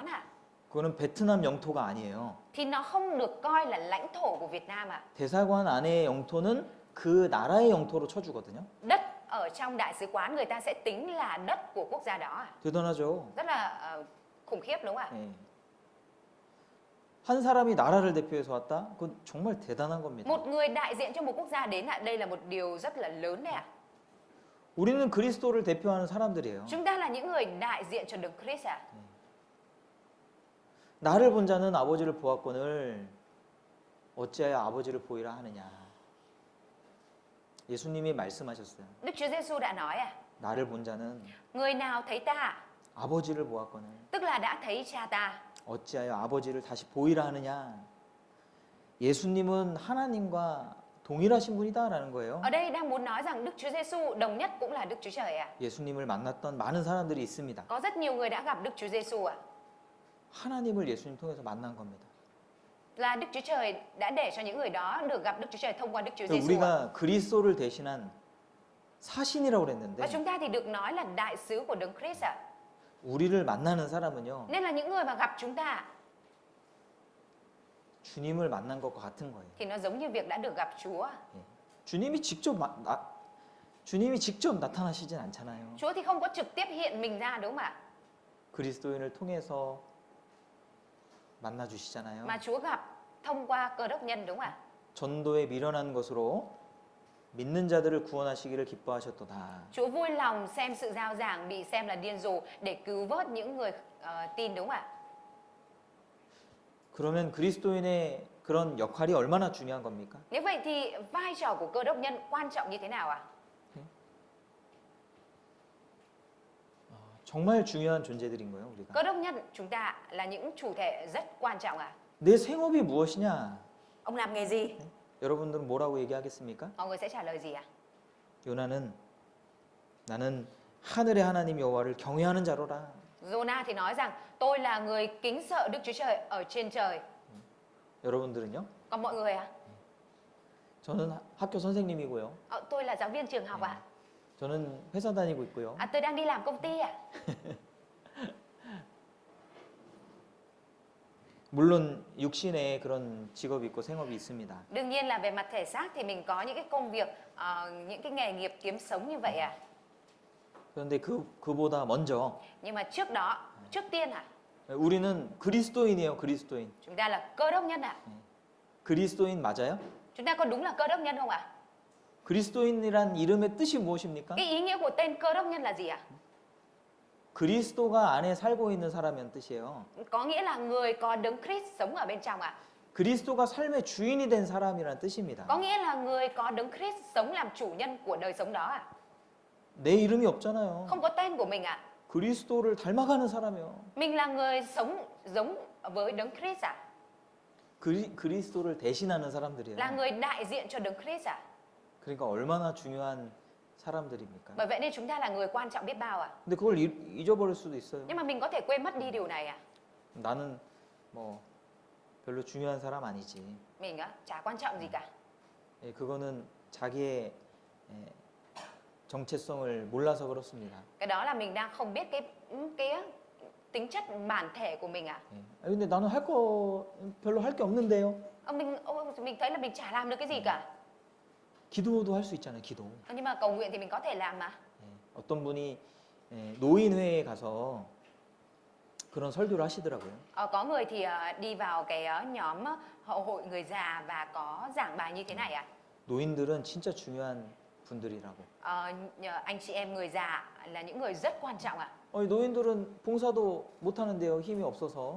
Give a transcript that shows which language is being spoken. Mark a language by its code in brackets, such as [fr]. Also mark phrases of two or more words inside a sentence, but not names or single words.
[ko] 그거는 베트남 영토가 아니에요. [vi] thì nó không được coi là lãnh thổ của Việt Nam [ko] 대사관 안의 영토는 그 나라의 영토로 쳐주거든요. [vi] Đất ở trong đại sứ quán người ta sẽ tính là đất của quốc gia đó [ko] 대단하죠. [vi] Rất là khủng khiếp đúng không [ko] 예. 한 사람이 나라를 대표해서 왔다? 그건 정말 대단한 겁니다. [vi] Một người đại diện cho một quốc gia đến đây là một điều rất là lớn đấy [ko] 우리는 그리스도를 대표하는 사람들이에요. [vi] Chúng ta là những người đại diện cho Đấng Christ [ko] 나를 본 자는 아버지를 보았거늘 어찌하여 아버지를 보이라 하느냐. 예수님이 말씀하셨어요. [vi] Đức Chúa Giêsu đã nói [ko] 나를 본 자는 [vi] người nào thấy ta [ko] 아버지를 보았거늘 [vi] tức là đã thấy cha ta [ko] 어찌하여 아버지를 다시 보이라 하느냐. 예수님은 하나님과 동일하신 분이다라는 거예요. [vi] Ở đây đang muốn nói rằng Đức Chúa Giêsu đồng nhất cũng là Đức Chúa Trời [ko] 예수님을 만났던 많은 사람들이 있습니다. [vi] Có rất nhiều người đã gặp Đức Chúa Giêsu [ko] 하나님을 예수님 통해서 만난 겁니다. [vi] Là Đức Chúa Trời đã để cho những người đó được gặp Đức Chúa Trời thông qua Đức Chúa Giêsu [ko] 우리가 그리스도를 대신한 사신이라고 [vi] Và [ko] 그랬는데 [vi] chúng ta thì được nói là đại sứ của Đấng Christ [ko] 우리를 만나는 사람은요. [vi] Nên là những người mà gặp chúng ta [ko] 주님을 만난 것과 같은 거예요. [vi] thì nó giống như việc đã được gặp Chúa [ko] 주님이 직접 나타나시진 않잖아요. [vi] Chúa thì không có trực tiếp hiện mình ra đúng không ạ [ko] 그리스도인을 통해서 만나 주시잖아요. [vi] Mà Chúa gặp thông qua Cơ đốc nhân đúng không ạ [ko] 전도에 미련한 것으로 믿는 자들을 구원하시기를 기뻐하셨도다. [vi] Chúa vui lòng xem sự giao giảng bị xem là điên rồ để cứu vớt những người tin đúng không ạ [ko] 그러면 그리스도인의 그런 역할이 얼마나 중요한 겁니까? [vi] Nếu vậy thì vai trò của cơ đốc nhân quan trọng như thế nào ạ? [ko] 정말 중요한 존재들인 거예요, 우리가. [vi] Cơ đốc nhân chúng ta là những chủ thể rất quan trọng ạ. [ko] 내 생업이 무엇이냐? [vi] Ông làm nghề gì? [ko] 여러분들은 뭐라고 얘기하겠습니까? [vi] Mọi người sẽ trả lời gì ạ? [ko] 요나는 나는 하늘의 하나님 여호와를 경외하는 자로라. [vi] Jonah thì nói rằng tôi là người kính sợ Đức Chúa Trời ở trên trời. [ko] 여러분들은요? [vi] Còn mọi người ạ? [ko] 저는 학교 선생님이고요. [vi] Tôi là giáo viên trường học ạ. [ko] 저는 회사 다니고 있고요. [vi] Tôi đang đi làm công ty ạ. [ko] 물론 육신에 그런 직업이 있고 생업이 있습니다. [vi] Đương nhiên là về mặt thể xác thì mình có những cái công việc, những cái nghề nghiệp kiếm sống như vậy ạ. [ko] 그런데 그보다 먼저 [vi] Nhưng mà trước đó, trước tiên ạ, [ko] 우리는 그리스도인이에요, 그리스도인. [vi] chúng ta là cơ đốc nhân ạ. [ko] 그리스도인 맞아요? [vi] Chúng ta có đúng là cơ đốc nhân không ạ? [ko] 그리스도인이란 이름의 뜻이 무엇입니까? [vi] Cái ý nghĩa của tên cơ đốc nhân là gì ạ? [ko] 그리스도가 안에 살고 있는 사람이란 뜻이에요. [vi] Có nghĩa là người có đấng Christ sống ở bên trong ạ. [ko] 그리스도가 삶의 주인이 된 사람이란 뜻입니다. [vi] Có nghĩa là người có đấng Christ sống làm chủ nhân của đời sống đó ạ. [ko] 내 이름이 없잖아요. [vi] Không có tên của mình ạ. [ko] 그리스도를 닮아가는 사람이에요. [vi] Mình là người sống giống với đấng Christ ạ. [ko] 그리스도를 대신하는 사람들이에요. [vi] Là người đại diện cho đấng Christ ạ. [ko] 그러니까 얼마나 중요한 사람들입니까? [vi] Bởi vậy nên chúng ta là người quan trọng biết bao ạ. [ko] 근데 그걸 잊어버릴 수도 있어요. [vi] Nhưng mà mình có thể quên mất đi điều này ạ. [ko] 나는 뭐 별로 중요한 사람 아니지. [vi] Mình á, chả quan trọng gì cả. [ko] 예, 그거는 자기의 정체성을 몰라서 그렇습니다. [vi] Cái đó là mình đang không biết cái tính chất bản thể của mình ạ. [ko] 예. 근데 나는 별로 할 게 없는데요. [vi] Mình thấy là mình chả làm được cái gì cả. [ko] 기도도 할 수 있잖아요. 기도. [vi] Nhưng mà cầu nguyện thì mình có thể làm mà. [ko] 예, 어떤 분이 노인회에 가서 그런 설교를 하시더라고요. [vi] Có người thì đi vào cái nhóm hội người già và có giảng bài như thế này ạ. [ko] 노인들은 진짜 중요한 분들이라고. [vi] Anh chị em người già là những người rất quan trọng ạ. [ko] 노인들은 봉사도 못 하는데요. 힘이 없어서.